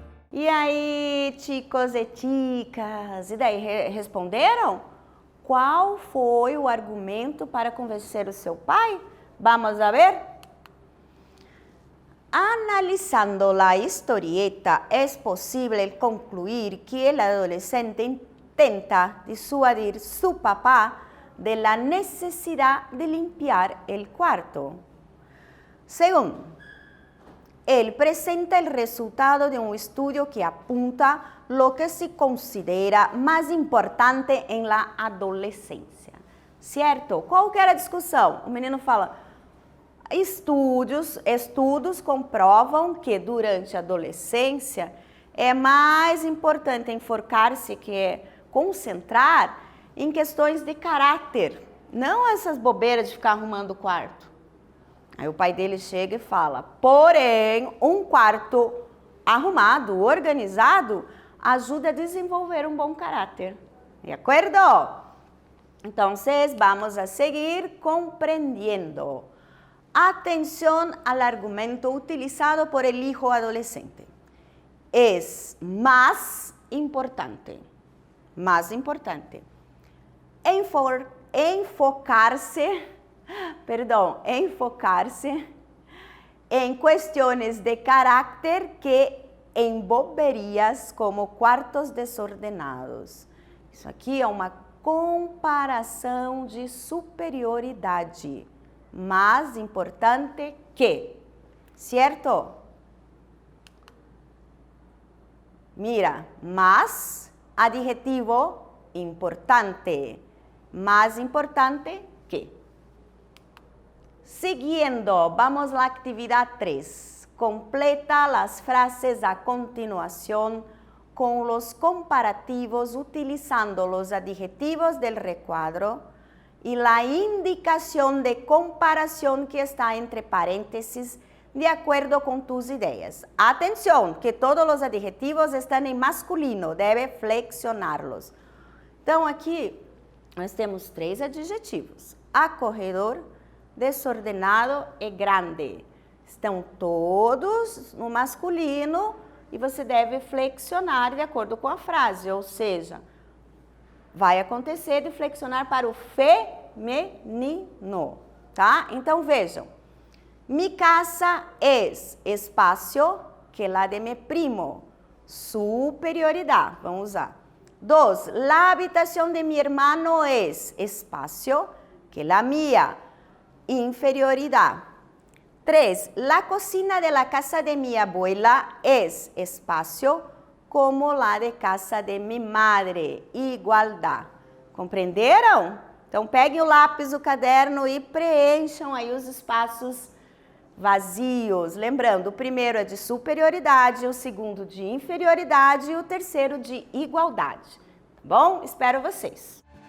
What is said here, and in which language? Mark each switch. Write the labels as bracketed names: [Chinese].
[Portuguese] E aí, chicos e chicas, e daí, responderam? Qual foi o argumento para convencer o seu pai? [Spanish] Vamos a ver. Analizando la historieta, es posible concluir que el adolescente intenta disuadir su papá de la necesidad de limpiar el cuarto. Segundo, él presenta el resultado de un estudio que apunta lo que se considera más importante en la adolescência. [Portuguese] Certo? Qual que era a discussão? O menino fala, estudos comprovam que durante a adolescência é mais importante enfocar-se, que é concentrar em questões de caráter, não essas bobeiras de ficar arrumando o quarto. Aí o pai dele chega e fala, porém, um quarto arrumado, organizado, ajuda a desenvolver um bom caráter. De acordo? Então, vamos a seguir compreendendo. [Spanish] Atención al argumento utilizado por el hijo adolescente. Es más importante enfocarse en cuestiones de carácter que em boberias como quartos desordenados. [Portuguese] Isso aqui é uma comparação de superioridade. Mais importante que, certo? [Spanish] Mira, más, adjetivo, importante. Más importante que. Siguiendo, vamos a la actividad 3. Completa las frases a continuación con los comparativos utilizando los adjetivos del recuadro y la indicación de comparación que está entre paréntesis de acuerdo con tus ideas. Atención, que todos los adjetivos están en masculino, debe flexionarlos. [Portuguese] Então, aqui, nós temos 3 adjetivos. Acorredor, desordenado e grande. Estão todos no masculino e você deve flexionar de acordo com a frase, ou seja, vai acontecer de flexionar para o feminino, tá? Então, vejam. [Spanish] Mi casa es espacio que la de mi primo. Superioridad, vamos usar. 2. La habitación de mi hermano es espacio que la mía. Inferioridad. 3. La cocina de la casa de mi abuela es espacio como la de casa de mi madre. [Portuguese] Igualdade. Compreenderam? Então, peguem o lápis, o caderno e preencham aí os espaços vazios. Lembrando, o primeiro é de superioridade, o segundo de inferioridade e o terceiro de igualdade. Tá bom? Espero vocês.